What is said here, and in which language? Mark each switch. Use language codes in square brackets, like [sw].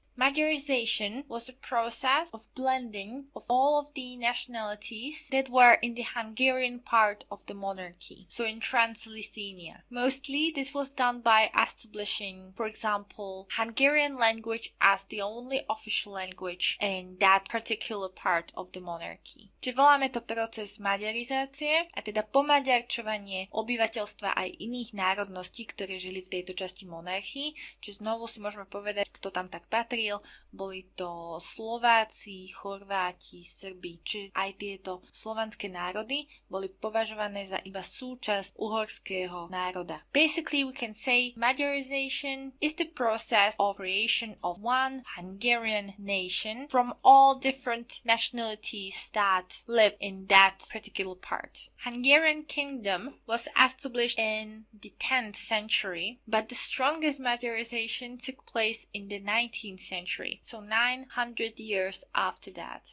[en] Magyarization was a process of blending of all of the nationalities that were in the Hungarian part of the monarchy, so in Transylvania. Mostly this was done by establishing, for example, Hungarian language as the only official language in that particular part of the monarchy. [sk] Čiže voláme to proces maďarizácie, a teda pomaďarčovanie obyvateľstva aj iných národností, ktoré žili v tejto časti monarchii. Čiže znovu si môžeme povedať, kto tam tak patrí. Boli to Slováci, Chorváti, Srbi, čiže aj tieto slovanské národy boli považované za iba súčasť uhorského národa. [en] Basically, we can say Magyarization is the process of creation of one Hungarian nation from all different nationalities that live in that particular part. Hungarian kingdom was established in the 10th century, but the strongest Magyarization took place in the 19th century, so 900 years after that.